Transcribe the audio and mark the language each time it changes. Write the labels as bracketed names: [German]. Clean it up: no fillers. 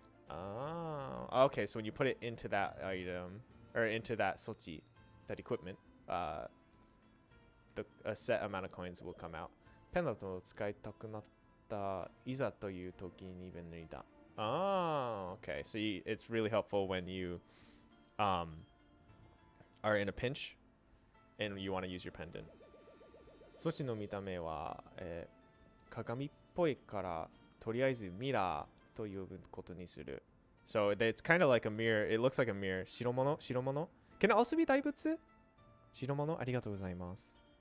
[English] Okay, so when you put it into that item, or into that 措置, that equipment, a set amount of coins will come out. [Japanese] ペンダントを使いたくなったいざという時に便利だ。 [English] Okay. So it's really helpful when you are in a pinch and you want to use your pendant. [Japanese] 措置の見た目は、鏡っぽいからとりあえずミラーと呼ぶことにする。 [English] So it's kind of like a mirror. It looks like a mirror. 白物 Can it also be 大仏? [Japanese] 白物ありがとうございます。